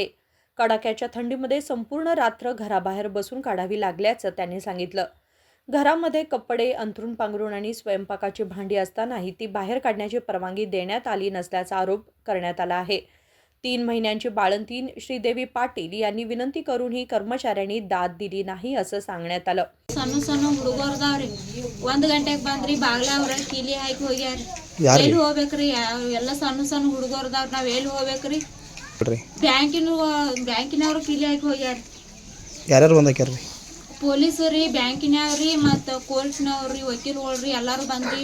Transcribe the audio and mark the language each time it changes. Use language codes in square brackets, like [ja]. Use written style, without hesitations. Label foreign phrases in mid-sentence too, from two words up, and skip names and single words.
[mr] कडाक्याच्या थंडीमध्ये संपूर्ण रात्र घराबाहेर बसून काढावी लागल्याचं त्यांनी सांगितलं. घरामध्ये कपडे, अंथरूण पांघरूण आणि स्वयंपाकाची भांडी असतानाही ती बाहेर काढण्याची परवानगी देण्यात आली नसल्याचा आरोप करण्यात आला आहे. 3 महिन्यांची बाळंतीण श्रीदेवी पाटील यांनी विनंती करूनही कर्मचाऱ्यांनी दाद दिली नाही असं सांगण्यात आलं. [kn] ಸಣ್ಣ ಸಣ್ಣ ಹುಡುಗರ್ದಾವ್ರಿ 1 ಗಂಟೆಗೆ ಬಂದ್ರಿ ಬಾಗ್ಲಾವ್ರ ಕೀಲಿ ಹಾಕಿ ಹೋಗ್ಯಾರ. ಎಲ್ಲಿ ಹೋಗ್ಬೇಕ್ರಿ? ಎಲ್ಲ ಸಣ್ಣ ಸಣ್ಣ ಹುಡುಗರ್ದಾವ್ರ ನಾವ್ ಎಲ್ಲಿ ಹೋಗ್ಬೇಕ್ರಿ? ಬ್ಯಾಂಕಿನವ್ರು ಕೀಲಿ ಹಾಕಿ ಹೋಗ್ಯಾರ. ಯಾರ್ಯಾರು ಬಂದಾಕ್ಯಾರ್ರಿ? ಪೊಲೀಸರಿ, ಬ್ಯಾಂಕಿನವ್ರಿ, ಮತ್ತು ಕೋರ್ಟ್ನವ್ರಿ, ವಕೀಲಗಳ್ರಿ ಎಲ್ಲಾರು ಬಂದ್ರಿ.